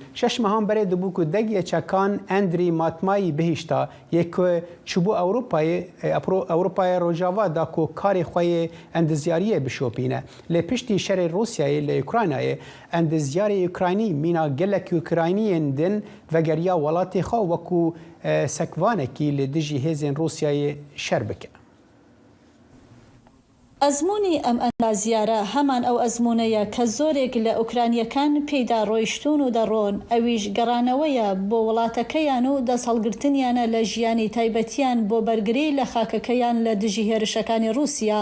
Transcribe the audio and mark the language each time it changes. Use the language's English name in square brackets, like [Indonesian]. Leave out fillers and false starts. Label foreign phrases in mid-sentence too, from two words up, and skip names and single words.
[Kurdish] Şeş mehan berê dibû ku dengê çekan Endrî Matmayî bihîşta yek ku çûbû Ewropayê rojava da ku karê xwe yê endizyariyê bişopîne. Lê piştî şerê Rûsyayê li Ukraynayê endizyarê Ukraynî mîna gelek Ukraynîyên din vegeriya welatê xwe wekû sekvanekî li dijî hêzên Rûsyayê şer bike. [Central Kurdish] ئەزمموی ئەم ئەندازیارە هەمان ئەو ئەزممونەیە کە زۆرێک لە ئوکرانیەکان پێیدا ڕۆیشتون و دەڕۆن ئەویش گەڕانەوەیە بۆ وڵاتەکەیان و دەسەڵگرتنیانە لە ژیانی تایبەتیان بۆ بەرگری لە خاکەکەیان لە دژی هێرشەکانی رووسیا.